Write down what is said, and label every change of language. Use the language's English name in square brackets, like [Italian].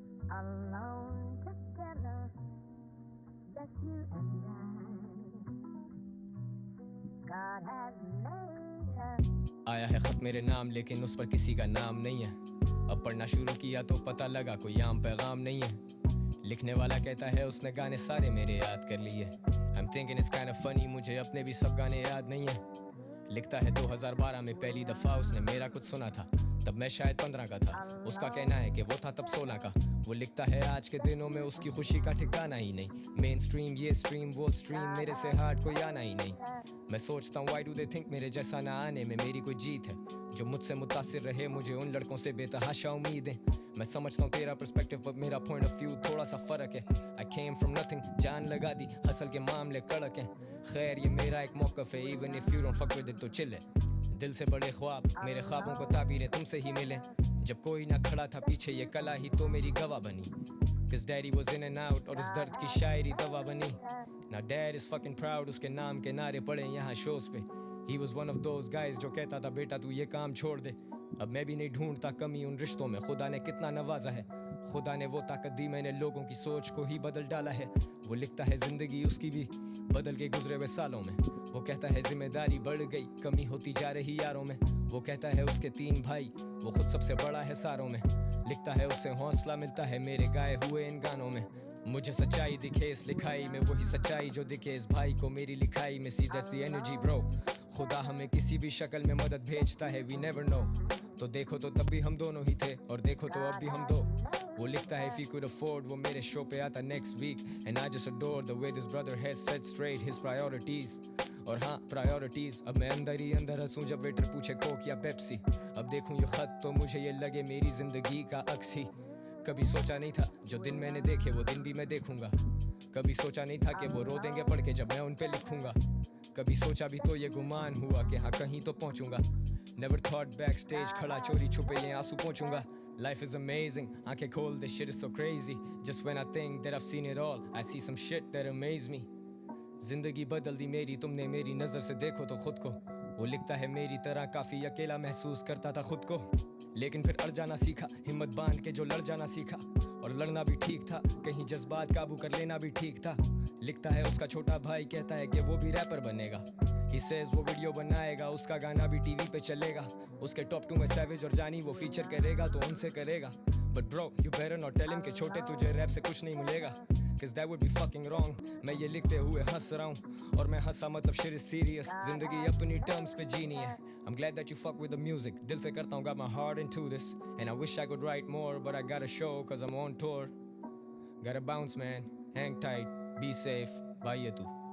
[English] Alone together, just you and I. God has made us. [Hindi] आया है खत मेरे नाम लेकिन उस पर किसी का नाम नहीं है. अब पढ़ना शुरू किया तो पता लगा कोई आम पैगाम नहीं है. लिखने वाला कहता है उसने गाने सारे मेरे याद कर लिए. [English] I'm thinking it's kind of funny, [Hindi] मुझे अपने भी सब गाने याद नहीं है. लिखता है 2012 में पहली दफ़ा उसने मेरा कुछ सुना था, तब मैं शायद 15 का था. उसका कहना है कि वो था तब 16 का. वो लिखता है आज के दिनों में उसकी खुशी का ठिकाना ही नहीं. मेन स्ट्रीम ये स्ट्रीम वो स्ट्रीम, मेरे से हार्ड कोई आना ही नहीं. मैं सोचता हूँ [English] why do they think [Hindi] मेरे जैसा ना आने में मेरी कोई जीत है. जो मुझसे मुतासिर रहे मुझे उन लड़कों से बेतहाशा उम्मीदें. मैं समझता हूँ तेरा पर्सपेक्टिव पर मेरा पॉइंट ऑफ व्यू थोड़ा सा फर्क है. [English] I came from nothing, [Hindi] जान लगा दी, हसल के मामले कड़क हैं. खैर ये मेरा एक मौक़िफ़ है, [English] even if you don't fuck with it [Hindi] तो chill है. दिल से बड़े ख्वाब मेरे ख्वाबों को ताबीरें तुमसे ही मिले. जब कोई ना खड़ा था पीछे ये कला ही तो मेरी गवाह बनी. [English] Cause daddy was in and out [Hindi] और उस दर्द की शायरी दवा बनी. [English] Now dad is fucking proud, [Hindi] उसके नाम के नारे पड़े यहाँ शोज पे. [English] He was one of those guys [Hindi] जो कहता था बेटा तू ये काम छोड़ दे. अब मैं भी नहीं ढूंढता कमी उन रिश्तों में, खुदा ने कितना नवाजा है. खुदा ने वो ताकत दी मैंने लोगों की सोच को ही बदल डाला है. वो लिखता है जिंदगी उसकी भी बदल के गुजरे हुए सालों में. वो कहता है जिम्मेदारी बढ़ गई, कमी होती जा रही यारों में. वो कहता है उसके 3 भाई, वो खुद सबसे बड़ा है सारों में. लिखता है उसे हौसला मिलता है मेरे गाए हुए इन गानों में. मुझे सच्चाई दिखे इस लिखाई में, वही सच्चाई जो दिखे इस भाई को मेरी लिखाई में. [English] see that's the energy bro, [Hindi] खुदा हमें किसी भी शक्ल में मदद भेजता है, [English] We never know. [Hindi] तो देखो तो तब भी हम दोनों ही थे और देखो तो अब भी हम दो. वो लिखता है [English] if he could afford [Hindi] वो मेरे शो पे आता [English] next week. And I just adore the way this brother has set straight his priorities. [Hindi] और हाँ प्रायोरिटीज, अब मैं अंदर ही अंदर हंसूं जब वेटर पूछे कोक या पेप्सी. अब देखूं ये खत तो मुझे ये लगे मेरी जिंदगी का अक्स ही. कभी सोचा नहीं था जो दिन मैंने देखे वो दिन भी मैं देखूंगा. कभी सोचा नहीं था कि वो रो देंगे पढ़ के जब मैं उन पे लिखूंगा. कभी सोचा भी तो ये गुमान हुआ कि हाँ कहीं तो पहुंचूंगा. [English] Never thought backstage [Hindi] खड़ा चोरी छुपे ये आंसू पहुंचूंगा. [English] Life is amazing, [Hindi] आंखें खोल [English] this shit is so crazy. Just when I think that I've seen it all, I see some shit that amaze me. [Hindi] जिंदगी बदल दी मेरी तुमने मेरी नजर से देखो तो खुद को. वो लिखता है मेरी तरह काफी अकेला महसूस करता था खुद को, लेकिन फिर अड़ जाना सीखा, हिम्मत बांध के जो लड़ जाना सीखा. और लड़ना भी ठीक था, कहीं जज्बात काबू कर लेना भी ठीक था. लिखता है उसका छोटा भाई कहता है कि वो भी रैपर बनेगा. [English] He says [Hindi] वो वीडियो बनाएगा, उसका गाना भी टीवी पे चलेगा. उसके टॉप 2 में सैवेज और जानी वो फीचर करेगा तो उनसे करेगा. [English] But bro, you better not tell him [Hindi] कि छोटे तुझे रैप से कुछ नहीं मिलेगा. [English] Cause that would be fucking wrong. [Hindi] मैं ये लिखते हुए हंस रहा हूँ और मैं हंसा मतलब [English] shit is serious. [Hindi] जिंदगी अपनी terms पे जीनी है. [English] I'm glad that you fuck with the music. [Hindi] दिल से करता हूँ, [English] got my heart into this. And I wish I could write more, but I got a show cause I'm on tour. Gotta bounce man, hang tight, be safe, bye [Hindi] ये तू.